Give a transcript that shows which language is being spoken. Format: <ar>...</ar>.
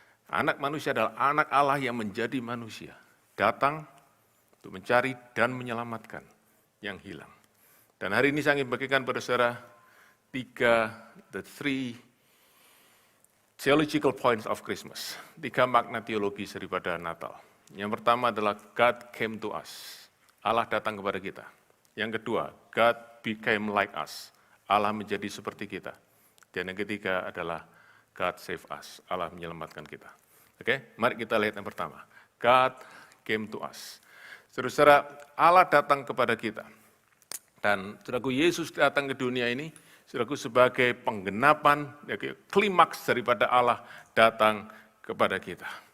<id>Anak manusia adalah anak Allah yang menjadi manusia, datang untuk mencari dan menyelamatkan yang hilang. Dan hari ini saya ingin bagikan pada saudara</id> <en>the three theological points of Christmas.</en> <id>3 makna teologis daripada Natal. Yang pertama adalah</id> <en>God came to us.</en> <id>Allah datang kepada kita. Yang kedua,</id> <en>God became like us.</en> <id>Allah menjadi seperti kita. Dan yang ketiga adalah</id> <en>God save us.</en> <id>Allah menyelamatkan kita. Oke, mari kita lihat yang pertama.</id> <en>God came to us.</en> <id>Saudara-saudara, Allah datang kepada kita. Dan saudaraku, Yesus datang ke dunia ini, saudaraku, sebagai penggenapan, klimaks daripada Allah datang kepada kita.</id>